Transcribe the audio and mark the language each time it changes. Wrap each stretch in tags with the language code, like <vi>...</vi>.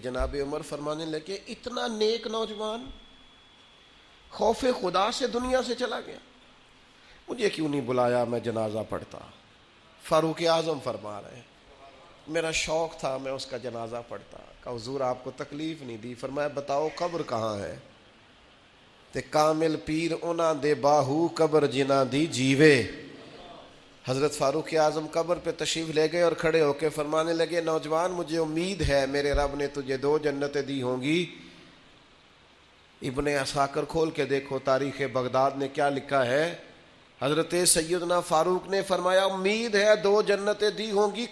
<ur>جناب عمر فرمانے لگے اتنا نیک نوجوان خوف خدا سے دنیا سے چلا گیا، مجھے کیوں نہیں بلایا میں جنازہ پڑھتا. فاروق اعظم فرما رہے ہیں میرا شوق تھا میں اس کا جنازہ پڑھتا. کہا حضور آپ کو تکلیف نہیں دی. فرمایا بتاؤ قبر کہاں ہے؟</ur> <pa>تے کامل پیر انہاں دے باہو قبر جنہ دی جیوے.</pa> <ur>حضرت فاروق اعظم قبر پہ تشریف لے گئے اور کھڑے ہو کے فرمانے لگے نوجوان مجھے امید ہے میرے رب نے تجھے 2 جنتیں دی ہوں گی. ابن عساکر کھول کے دیکھو تاریخ بغداد نے کیا لکھا ہے. حضرت سیدنا فاروق نے فرمایا امید ہے 2 جنتیں دی ہوں گی.</ur>